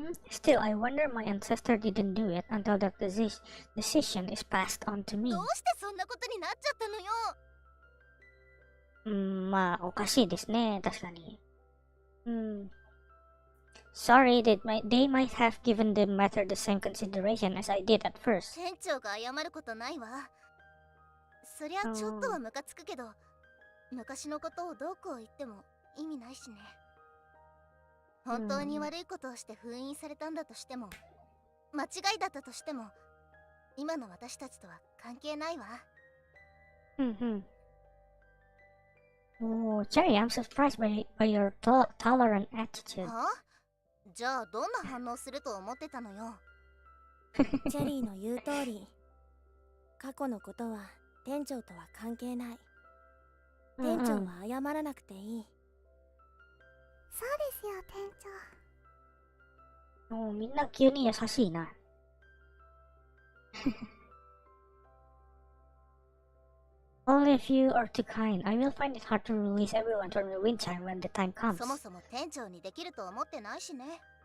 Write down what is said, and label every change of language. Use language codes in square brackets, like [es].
[en] Still, I wonder my ancestor didn't do it until that decision is passed on to me. [ja] どうしてそんなことになっちゃったのよ。まあ、おかしいですね、確かに。 [en] Sorry, they might have given the matter the same consideration as I did at first. [ja] 店長が謝ることないわ。そりゃちょっとはムカつくけど、昔のことをどうこう言っても意味ないしね。本当に悪いことをして封印されたんだとしても、間違いだったとしても、今の私たちとは関係ないわ。 [en] Oh, Cherry, I'm surprised by your tolerant attitude. [ja] はあ？じゃあどんな反応すると思ってたのよ。チェリーの言う通り、過去のことは店長とは関係ない。店長は謝らなくていい。そうですよ、店長。もうみんな急に優しいな。 [en] Only if you are too kind, I will find it hard to release everyone from the wind chime when the time comes. [ja] そもそも店長にできると思ってないしね。